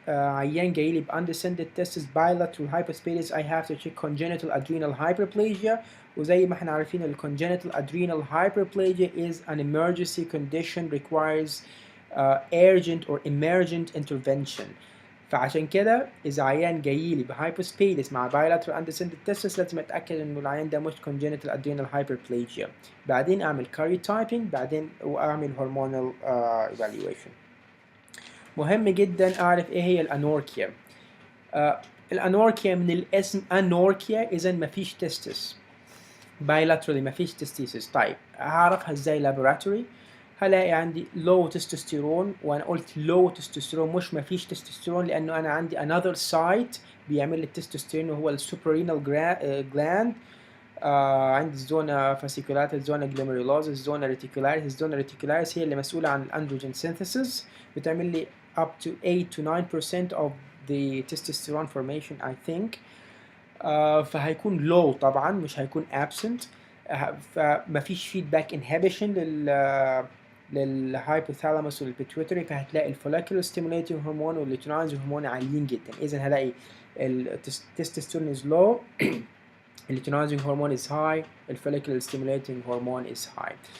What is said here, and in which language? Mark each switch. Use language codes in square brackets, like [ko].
[ar] عيان جاي لي ب [en] undescended testis bilateral hypospadias, I have to check congenital adrenal hyperplasia. [ar] وزي ما احنا عارفين ال [en] congenital adrenal hyperplasia is an emergency condition, requires urgent or emergent intervention. [ar] فعشان كده إذا عيان جاي لي بهايبوسبيدس مع [en] bilateral undescended testis [ar] لازم أتأكد إنه العيان ده مش [en] congenital adrenal hyperplasia. [ar] بعدين أعمل karyotyping، بعدين وأعمل hormonal evaluation. مهم جدا أعرف إيه هي الأنوركيا. الأنوركيا من الاسم أنوركيا إذا مفيش testis. bilaterally مفيش testis. طيب هعرفها إزاي laboratory؟ هلاقي عندي low testosterone، وانا قلت low testosterone مش مفيش تستوستيرون، لانه انا عندي another site بيعمل لي التستوستيرون وهو السوبرينال جلاند. عندي الزونا فاسيكولات، الزونا جلوميرولوز، الزونا ريتيكولاريس. الزونا ريتيكولاريس هي اللي مسؤولة عن الاندروجين synthesis، بتعمل لي [en] up to 8 to 9% of the testosterone formation I think. [ar] فهيكون low طبعا، مش هيكون absent. فمفيش feedback inhibition للهايبوثالاموس والبيتويتري، فهتلاقي الفوليكولر ستيموليتنج هرمون والليوتينايزنج هرمون عاليين جدا. اذا هلاقي التستوستيرون is low، الليوتينايزنج هرمون is high، الفوليكولر ستيموليتنج هرمون is high.